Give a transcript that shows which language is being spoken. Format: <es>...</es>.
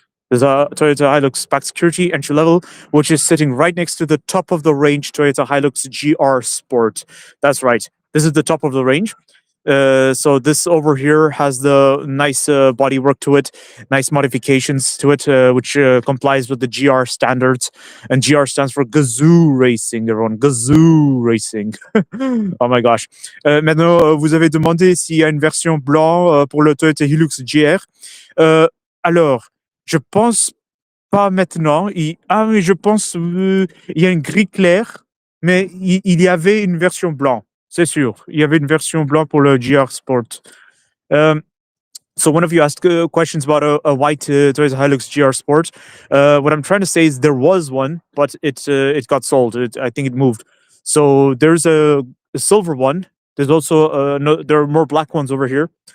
<en>There's a Toyota Hilux Pack Security entry level, which is sitting right next to the top of the range Toyota Hilux GR Sport. That's right. This is the top of the range. So this over here has the nice bodywork to it, nice modifications to it, which complies with the GR standards. And GR stands for Gazoo Racing, everyone. Gazoo Racing. Oh my gosh.</en> <fr>Maintenant, vous avez demandé s'il y a une version blanc pour le Toyota Hilux GR. Alors, je pense pas maintenant. Mais je pense il y a une gris clair, mais il y avait une version blanc. C'est sûr. Il y avait une version blanc pour le GR Sport.</fr> <en>So one of you asked questions about a white Toyota Hilux GR Sport. What I'm trying to say is there was one, but it got sold. I think it moved. So there's a silver one. There's also there are more black ones over here.</en>